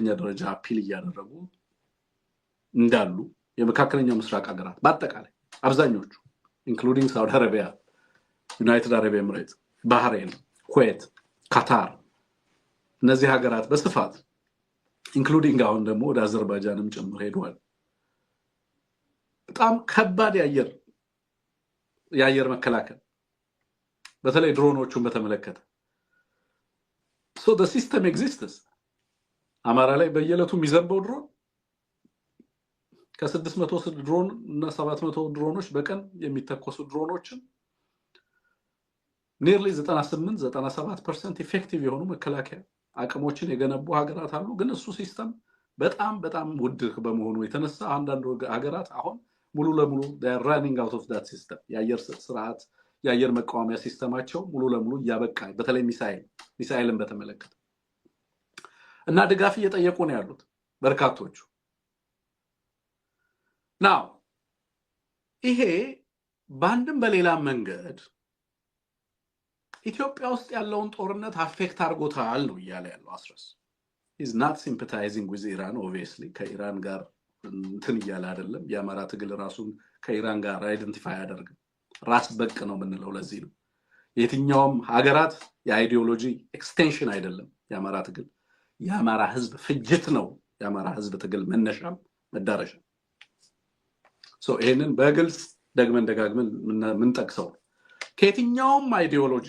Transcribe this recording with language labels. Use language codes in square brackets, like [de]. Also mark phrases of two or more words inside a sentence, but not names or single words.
[am] ደረጃ አፒል እያደረጉ እንዳሉ የመካከለኛው ምስራቅ ሀገራት በአጠቃላይ አብዛኞቹ ኢንክሉዲንግ ሳውዲ አረቢያ፣ ዩናይትድ አረብ ኤምሬት፣ ባህሬን፣ ኩዌት፣ ካታር እነዚህ ሀገራት በስፋት ኢንክሉዲንግ አሁን ደግሞ ወደ አዘርባይጃንም ጭምር ሄደዋል። በጣም ከባድ የአየር መከላከል በተለይ ድሮኖቹን በተመለከተ [en] So the system exists. [am] አማራ ላይ በየለቱ የሚዘንበው ድሮን ከ600 ድሮን እና 700 ድሮኖች በቀን የሚተኮሱ ድሮኖችን nearly 98-97% ኢፌክቲቭ የሆኑ መከላከያ አቅሞችን የገነቡ ሀገራት አሉ። ግን እሱ ሲስተም በጣም ውድ በመሆኑ የተነሳ አንዳንድ ሀገራት አሁን ሙሉ ለሙሉ [en] they are running out of that system [am] የአየር ስርዓት የአየር መቃወሚያ ሲስተማቸው ሙሉ ለሙሉ ያበቃ በተለይ ሚሳኤልን በተመለከተ እና ድጋፍ እየጠየቁ ነው ያሉት በርካቶቹ now ይሄ ባንድም በሌላ መንገድ ኢትዮጵያ ውስጥ ያለውን ጦርነት አፌክት አድርጎታል ነው እያለ ያለው አስረስ [en] is not sympathizing with Iran obviously [am] ከኢራን ጋር እንትን እያለ አይደለም የአማራ ትግል ራሱን ከኢራን ጋር አይደንቲፋይ ያደርግ ራስ በቅ ነው ምንለው ለዚህ ነው የትኛውም ሀገራት የአይዲዮሎጂ ኤክስቴንሽን አይደለም የአማራ ትግል የአማራ ህዝብ ፍጅት ነው የአማራ ህዝብ ትግል መነሻም መዳረሻ ሶ ይሄንን በግልጽ ደጋግመን ምን ጠቅሰው ከየትኛውም አይዲዮሎጂ